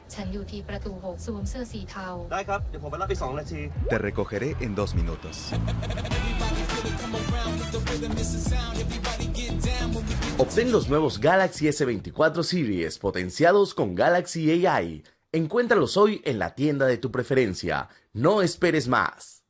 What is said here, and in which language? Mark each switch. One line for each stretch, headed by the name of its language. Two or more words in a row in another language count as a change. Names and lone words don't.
Thai: ฉันอยู่ที่ประตู6สวมเสื้อสีเทา ได้ครับ เดี๋ยวผมไปรับอีก2 นาที
Spanish: Te recogeré en 2 minutos. Obtén los nuevos Galaxy S24 Series potenciados con Galaxy AI. Encuéntralos hoy en la tienda de tu preferencia. No esperes más.